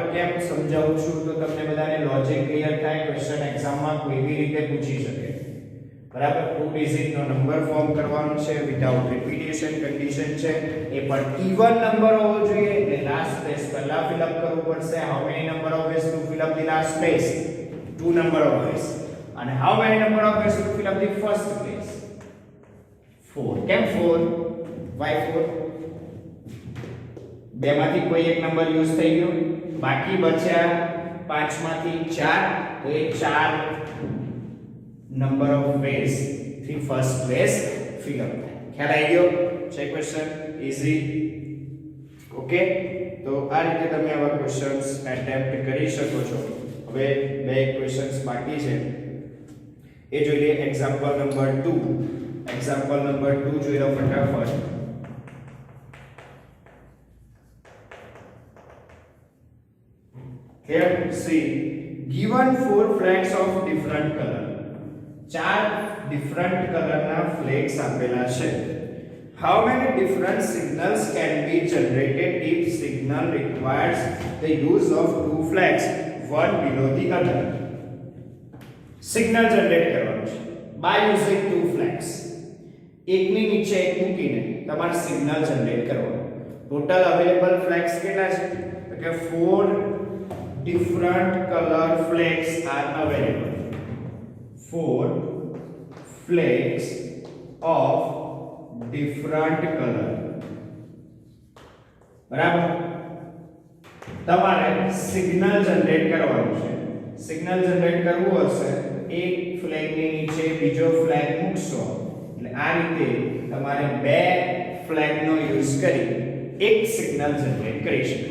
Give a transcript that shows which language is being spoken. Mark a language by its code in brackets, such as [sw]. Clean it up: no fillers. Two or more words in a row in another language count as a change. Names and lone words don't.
[gu] કેમ સમજાવું છું તો તમને બધાને લોજિક ક્લિયર થાય. ક્વેશ્ચન એક્ઝામમાં કોઈ બી રીતે પૂછી શકે, બરાબર? [en] two digit [gu] નો નંબર ફોર્મ કરવાનો છે, [en] without repetition condition [gu] છે, એ પણ [en] even number [gu] હોવો જોઈએ. [en] એટલે last space પહેલા fill up [gu] કરવું પડશે. [en] how many number of ways to fill up the last space? 2 number of ways. અને how many number of ways to fill up the first space? 4. કેમ 4? why 4? [gu] બે માંથી કોઈ એક નંબર યુઝ થઈ ગયો, બાકી બચ્યા 5 માંથી 4, તો એ 4 [en] number of ways [gu] થી [en] first place fill up [gu] થાય. ખ્યાલ આવી ગયો? છે ક્વેશ્ચન ઈઝી. ઓકે, તો આ રીતે તમે આવા ક્વેશ્ચન્સ એટેમ્પ્ટ કરી શકો છો. હવે બે ક્વેશ્ચન્સ બાકી છે, એ જોઈ લઈએ. [en] example number [gu] 2 જોઈ લો ફટાફટ. [en] Here see given 4 flags of different color. [gu] 4 [en] different color [gu] ના flags આપેલા છે. [en] How many different signals can be generated if signal requires the use of 2 flags, one below the other? Signal generate [gu] કરવાનું છે [en] by using 2 flags. [gu] એકની નીચે એક મૂકીને તમારે [en] signal generate [gu] કરવાનું. [en] total available flags [gu] કેટલા છે? તો કે [en] 4 different color flags are available. 4 flags of different color. [gu] બરાબર? તમારે [en] signal generate [gu] કરવાનું છે. [en] signal generate [gu] કરવું હશે એક ફ્લેગ ની નીચે બીજો ફ્લેગ મૂકશો, એટલે આ રીતે તમારે બે ફ્લેગ નો યુઝ કરી એક [en] signal generate [gu] કરી શકો.